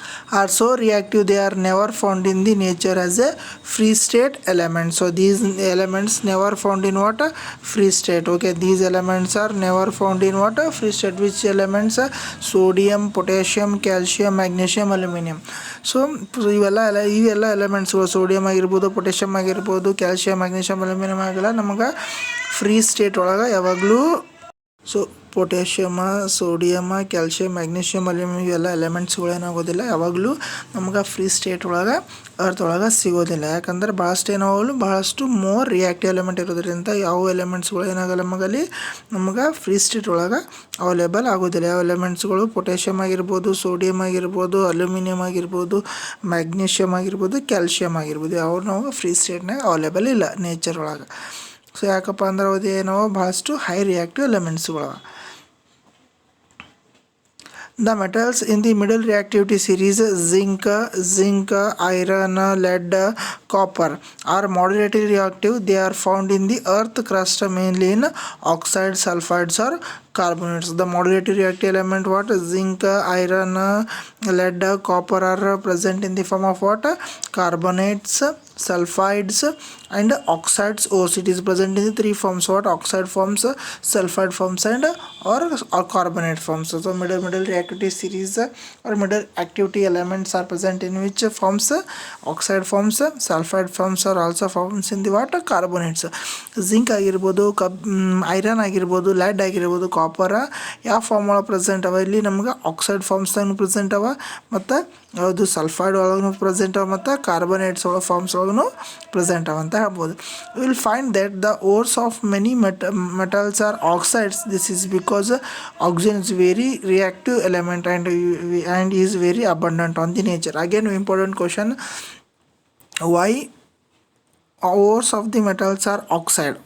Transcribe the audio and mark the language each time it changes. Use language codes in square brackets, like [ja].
[en] are so reactive they are never found in the nature as a free state element. So these elements never found in what? Free state. Okay, these elements are never found in what? Free state. Which elements? Sodium, potassium, calcium, magnesium, aluminum. [kn] So ಇವೆಲ್ಲ ಎಲಿಮೆಂಟ್ಸ್ಗಳು sodium ಆಗಿರ್ಬೋದು, potassium ಆಗಿರ್ಬೋದು, calcium, magnesium, aluminium ಆಗಿಲ್ಲ ನಮಗೆ free state ಒಳಗೆ ಯಾವಾಗಲೂ. So ಪೊಟ್ಯಾಷಿಯಮ, ಸೋಡಿಯಮ, calcium, magnesium, aluminium ಇವೆಲ್ಲ ಎಲಿಮೆಂಟ್ಸ್ಗಳು ಏನಾಗೋದಿಲ್ಲ ಯಾವಾಗಲೂ ನಮ್ಗೆ ಫ್ರೀ ಸ್ಟೇಟ್ ಒಳಗೆ ಅರ್ತ್ ಒಳಗೆ ಸಿಗೋದಿಲ್ಲ. ಯಾಕಂದ್ರೆ ಭಾಳಷ್ಟು ಏನಾಗಲು ಭಾಳಷ್ಟು ಮೋರ್ ರಿಯಾಕ್ಟಿವ್ ಎಲಿಮೆಂಟ್ ಇರೋದ್ರಿಂದ ಯಾವ ಎಲಿಮೆಂಟ್ಸ್ಗಳು ಏನಾಗಲ್ಲ ನಮಗೆ ಫ್ರೀ ಸ್ಟೇಟ್ ಒಳಗೆ ಅವೈಲೇಬಲ್ ಆಗೋದಿಲ್ಲ. ಯಾವ ಎಲಿಮೆಂಟ್ಸ್ಗಳು ಪೊಟ್ಯಾಷಿಯಮ್ ಆಗಿರ್ಬೋದು, ಸೋಡಿಯಂ ಆಗಿರ್ಬೋದು, ಅಲ್ಯೂಮಿನಿಯಂ ಆಗಿರ್ಬೋದು, ಮ್ಯಾಗ್ನೀಷಿಯಮ್ ಆಗಿರ್ಬೋದು, ಕ್ಯಾಲ್ಶಿಯಮ್ ಆಗಿರ್ಬೋದು ಅವ್ರು ನಾವು ಫ್ರೀ ಸ್ಟೇಟ್ನಾಗ ಅವೈಲೇಬಲ್ ಇಲ್ಲ ನೇಚರ್ ಒಳಗೆ. ಸೊ ಯಾಕಪ್ಪ ಅಂದ್ರೆ ಅದು ಏನೋ ಭಾಳಷ್ಟು high reactive ಎಲಿಮೆಂಟ್ಸ್ಗಳು. [en] The metals in the middle reactivity series zinc, iron, lead, copper are moderately reactive. They are found in the earth crust mainly in oxides, sulfides or carbonates. The moderately reactive element what? Zinc, iron, lead, copper are present in the form of what? Carbonates, sulfides and oxides ores. It is present in the three forms. What? Oxide forms, sulfide forms and or carbonate forms. So middle reactivity series or middle activity elements are present in which forms? Oxide forms, sulfide forms are also forms in the what? Carbonates. [kn] Zinc ಆಗಿರ್ಬೋದು, iron ಆಗಿರ್ಬೋದು, LED ಆಗಿರ್ಬೋದು, copper ಯಾವ form ಒಳಗೆ present ಅವ ಇಲ್ಲಿ ನಮ್ಗೆ oxide ಫಾರ್ಮ್ಸ್ದಾಗೂ present ಅವ, ಮತ್ತು ಯಾವುದು ಸಲ್ಫೈಡ್ ಒಳಗೂ ಪ್ರೆಸೆಂಟ್ ಅವ, ಮತ್ತು ಕಾರ್ಬೊನೇಟ್ಸ್ ಒಳಗೆ ಫಾರ್ಮ್ಸ್ ಒಳಗೂ ಪ್ರೆಸೆಂಟ್ ಅವ ಅಂತ ಹೇಳ್ಬೋದು. [en] Will find that the ores of many metals are oxides. This is because oxygen is very reactive element and is very abundant on the nature. Again important question, why ores of the metals are oxide?